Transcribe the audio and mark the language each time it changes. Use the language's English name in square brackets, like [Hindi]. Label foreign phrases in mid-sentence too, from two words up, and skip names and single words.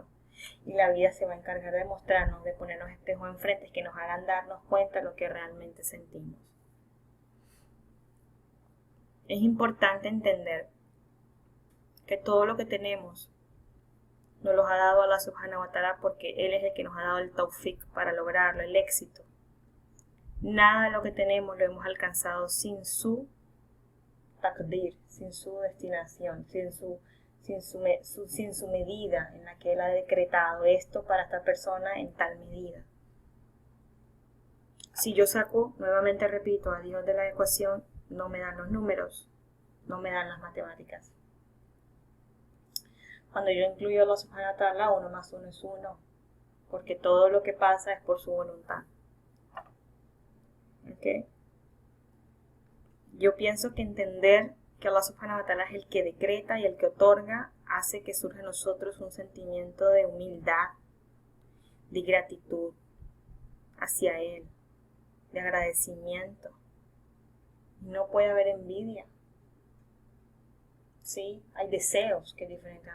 [Spanish] Y la vida se va a encargar de mostrarnos, de ponernos espejos enfrente que nos hagan darnos cuenta de lo que realmente sentimos. Es importante entender que todo lo que tenemos nos lo ha dado [Arabic] الله سبحانه و تعالى [Spanish] porque Él es el que nos ha dado el tawfiq para lograrlo, el éxito. Nada de lo que tenemos lo hemos alcanzado sin su taqdir, sin su destinación, sin su medida en la que Él ha decretado esto para esta persona en tal medida. Si yo saco, nuevamente repito, a Dios de la ecuación, no me dan los números, no me dan las matemáticas. Cuando yo incluyo a [Arabic] الله سبحانه و تعالى, [Spanish] 1 más 1 es 1, porque todo lo que pasa es por su voluntad. ¿Ok? Yo pienso que entender que [Arabic] الله سبحانه و تعالى [Spanish] es el que decreta y el que otorga, hace que surja en nosotros un sentimiento de humildad, de gratitud hacia Él, de agradecimiento. No puede haber envidia. Sí, hay deseos que es diferente.